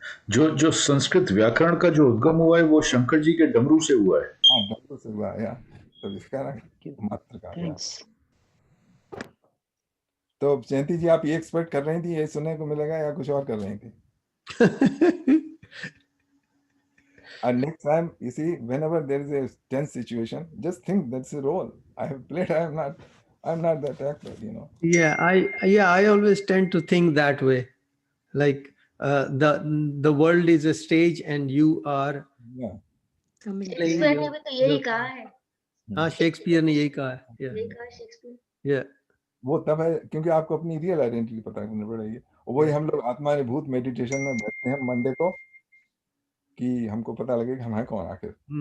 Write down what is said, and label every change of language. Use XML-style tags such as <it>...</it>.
<hi>जो जो संस्कृत व्याकरण का जो उद्गम हुआ है वो शंकर जी के डमरू से हुआ है। हाँ, डमरू से हुआ है। तो इसका मात्र का है। तो जयंती जी, आप ये एक्सपेक्ट कर रही थी ये सुनने को मिलेगा या कुछ और कर रही थी?</hi> <en>And next time, you see, whenever there is a tense situation, just think that's a role I have played. I'm not that actor, you know. Yeah, I always tend to think that way, like the world is a stage and you are playing</en> <hi>Shakespeare ने भी तो यही कहा है। हाँ, Shakespeare ने यही कहा है। यही कहा शेक्सपियर।</hi> <en>Yeah.</en> <hi>वो तब है क्योंकि आपको अपनी रियल आइडेंटिटी पता करनी पड़ेगी। वही हम लोग आत्मा भूत मेडिटेशन में बैठते हैं मंडे को, कि हमको पता लगे कि हम हैं कौन आखिर।</hi>